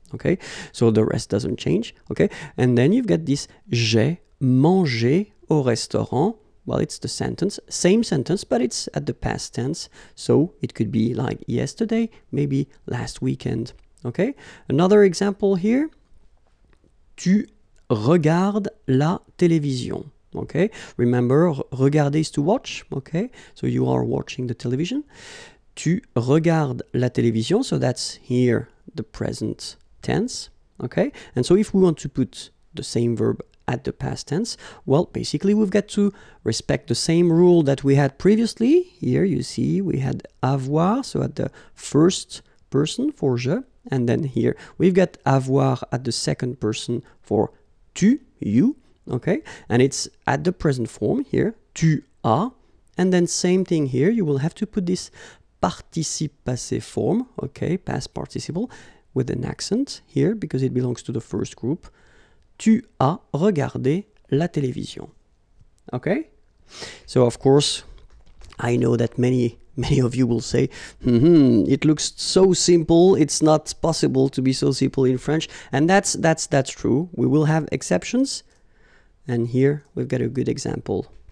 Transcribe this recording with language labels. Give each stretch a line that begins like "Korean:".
English: Okay, so the rest doesn't change, okay? And then you've got this
French: j'ai mangé au restaurant.
English: Well, it's the sentence, same sentence, but it's at the past tense. So it could be like yesterday, maybe last weekend, okay? Another example here.
French: Tu regardes la télévision, okay?
English: Remember, regarder is to watch, okay? So you are watching the television.
French: Tu regardes la télévision,
English: so that's here the present tense, okay? And so if we want to put the same verb at the past tense, well, basically we've got to respect the same rule that we had previously. Here you see we had avoir, so at the first person for je, and then here we've got avoir at the second person for tu, you, okay? And it's at the present form here,
French: tu as,
English: and then same thing here, you will have to put this participe passé form, okay, past participle, with an accent here because it belongs to the first group.
French: Tu as regardé la télévision.
English: Okay? So of course, I know that many of you will say, it looks so simple, it's not possible to be so simple in French. And that's true. We will have exceptions. And here we've got a good example.